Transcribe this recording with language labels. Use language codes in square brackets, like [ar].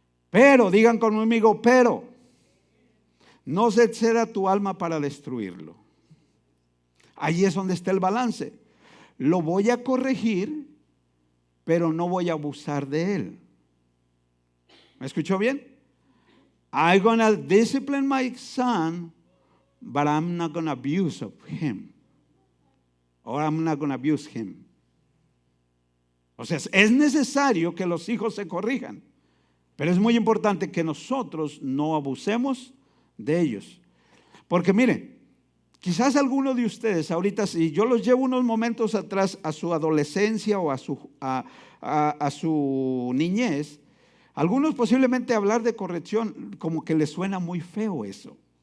[es] Pero, digan conmigo, pero no se exceda tu alma para destruirlo. Ahí es donde está el balance. Lo voy a corregir, pero no voy a abusar de él. ¿Me escuchó bien? [en] I'm gonna discipline my son, but I'm not gonna abuse of him. Or I'm not gonna abuse him. [es] O sea, es necesario que los hijos se corrijan, pero es muy importante que nosotros no abusemos de ellos. Porque miren, quizás alguno de ustedes ahorita, si yo los llevo unos momentos atrás a su adolescencia o a su niñez, algunos posiblemente hablar de corrección como que les suena muy feo eso.